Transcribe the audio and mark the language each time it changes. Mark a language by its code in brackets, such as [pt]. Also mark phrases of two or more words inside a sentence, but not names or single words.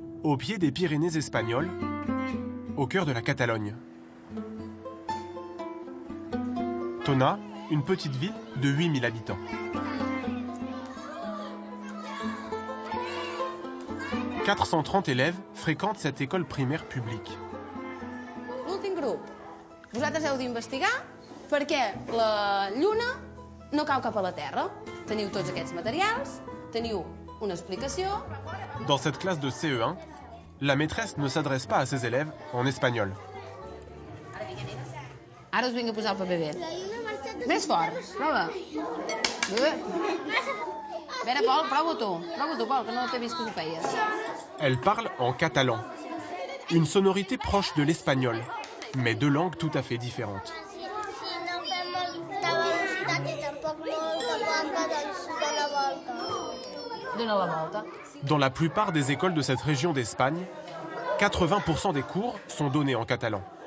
[fr] au pied des Pyrénées espagnoles, au cœur de la Catalogne. Tona, une petite ville de 8000 habitants. « 430 élèves fréquentent cette école primaire publique. [ca] L'últim grup. Vosaltres heu d'investigar per què la Lluna no cau cap a la Terra. Teniu tots aquests materials, teniu una explicació. [fr] Dans cette classe de CE1, la maîtresse ne s'adresse pas à ses élèves en espagnol. [ca] Ara us vinc a posar el paper bé. Més fort, prova. A veure, Pol, prova-t'ho, Pol, que no t'he vist que ho feies. [fr] Elle parle en catalan, une sonorité proche de l'espagnol, mais deux langues tout à fait différentes. Dans la plupart des écoles de cette région d'Espagne, 80% des cours sont donnés en catalan.